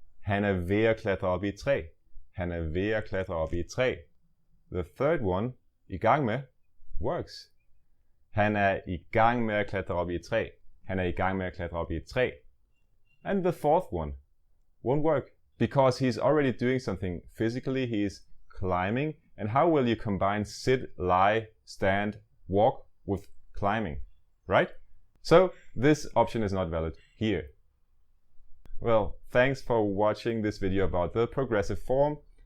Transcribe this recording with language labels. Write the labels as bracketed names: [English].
[Danish] Han er ved at klatre op i et træ. Han er ved at klatre op i et træ. [English] The third one, i gang med, works. [Danish] Han er i gang med at klatre op i et træ. Han er i gang med at klatre op i et træ. [English] And the fourth one won't work because he's already doing something physically. He's climbing. And how will you combine sit, lie, stand, walk with climbing, right? So this option is not valid here. Well, thanks for watching this video about the progressive form.